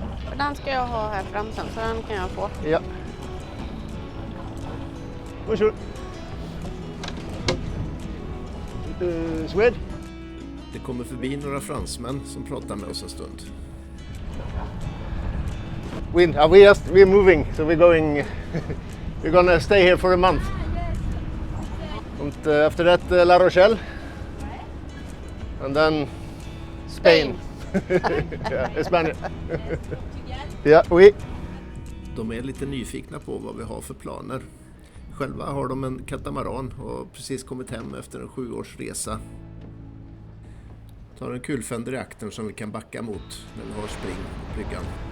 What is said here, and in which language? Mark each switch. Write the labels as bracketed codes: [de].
[sv] Och den ska jag ha här fram sen, så den kan jag få. Ja. Varsågod. Swed. Det kommer förbi några fransmän som pratar med oss en stund. [en] We're moving, so we're gonna stay here for a month. And after that, La Rochelle, and then Spain. Yeah, Spain. Yeah, oui. [sv] De är lite nyfikna på vad vi har för planer. Själva har de en katamaran och precis kommit hem efter en 7-års resa. Tar en kulfänd i reaktorn som vi kan backa mot när vi har spring på bryggan.